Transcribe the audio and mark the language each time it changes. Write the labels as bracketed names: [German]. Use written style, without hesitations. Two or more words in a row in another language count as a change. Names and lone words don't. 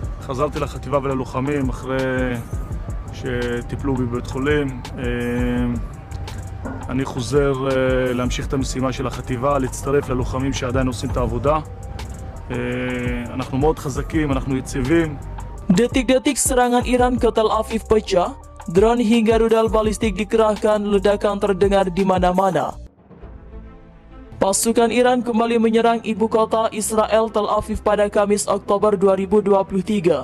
[Hebrew] חזרתי לחטיבה וללוחמים אחרי שטיפלו בי בבית חולים. אני חוזר להמשיך את המשימה של החטיבה, להצטרף ללוחמים שעדיין עושים את העבודה. אנחנו מאוד חזקים, אנחנו יציבים. [Indonesian] Detik-detik serangan Iran ke Tel Aviv pecah, drone hingga rudal balistik dikerahkan, ledakan terdengar di mana-mana. Pasukan Iran kembali menyerang ibu kota Israel Tel Aviv pada Kamis Oktober 2023.